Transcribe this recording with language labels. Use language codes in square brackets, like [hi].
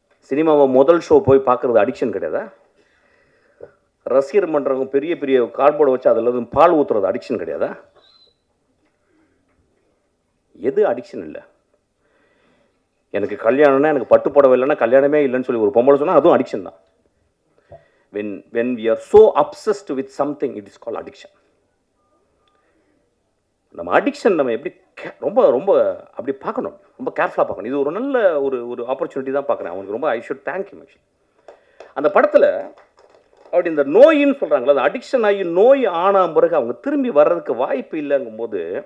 [ta] சினிமாவை முதல் ஷோ போய் பார்க்குறது அடிக்ஷன் கிடையாதா? ரசிகர் மன்றவங்க பெரிய பெரிய கார்ட்போர்டை வச்சு அதில் வந்து பால் ஊற்றுறது அடிக்ஷன் கிடையாதா? எது அடிக்ஷன் இல்லை? எனக்கு கல்யாணம்னா, எனக்கு பட்டு புடவை இல்லைன்னா கல்யாணமே இல்லைன்னு சொல்லி ஒரு பொம்பளை சொன்னால் அதுவும் அடிக்ஷன் தான். [en] when we are so obsessed with something, it is called addiction. [ta] நம்ம அடிக்ஷன் நம்ம எப்படி ரொம்ப ரொம்ப அப்படி பார்க்கணும், ரொம்ப கேர்ஃபுல்லாக பார்க்கணும். இது ஒரு நல்ல ஒரு ஆப்பர்ச்சுனிட்டி தான் பார்க்குறேன். அவனுக்கு ரொம்ப [en] I should thank you. [ta] அந்த படத்தில் அப்படி இந்த நோயின்னு சொல்கிறாங்களா, அந்த அடிக்ஷன் ஆகி நோய் ஆன பிறகு அவங்க திரும்பி வர்றதுக்கு வாய்ப்பு இல்லைங்கும்போது